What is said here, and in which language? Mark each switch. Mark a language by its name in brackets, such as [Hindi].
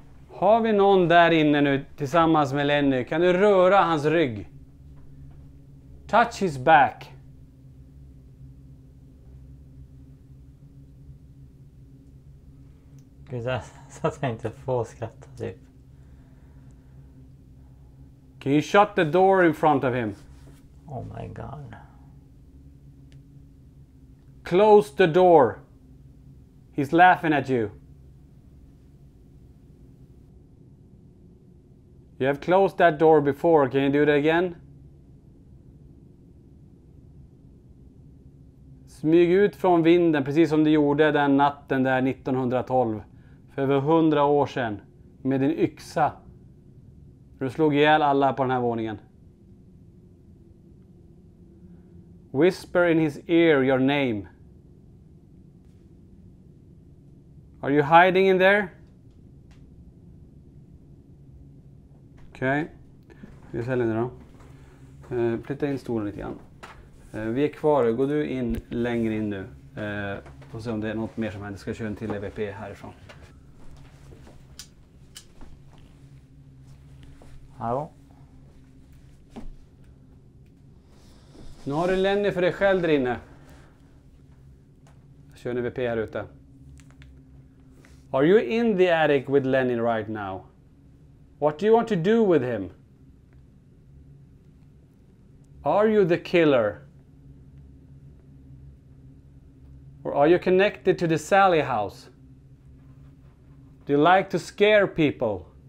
[Swedish] Har vi någon där inne nu tillsammans med Lenny? Kan du röra hans rygg? [English] Touch his back. [Swedish] Gud, så att jag inte får skratta typ. [English] Can you shut the door in front of him? Oh my god. Close the door. He's laughing at you. You have closed that door before. Can you do that again? [Swedish] Smyg ut från vinden precis som du gjorde den natten där 1912. För över 100 år sedan. Med din yxa. Du slog ihjäl alla på den här våningen. [English] Whisper in his ear your name. Are you hiding in there? [Swedish] Okej. Vi säljer nu då. Flytta in stolen lite grann. Vi är kvar. Går du in längre in nu. Och se om det är något mer som händer. Ska köra en till EVP härifrån. Hallå? Nu har du Lenny för dig själv där inne. Jag kör en EVP här ute. [English] Are you in the attic with Lenny right now? What do you want to do with him? Are you the killer? Or are you connected to the Sally house? Do you like to scare people?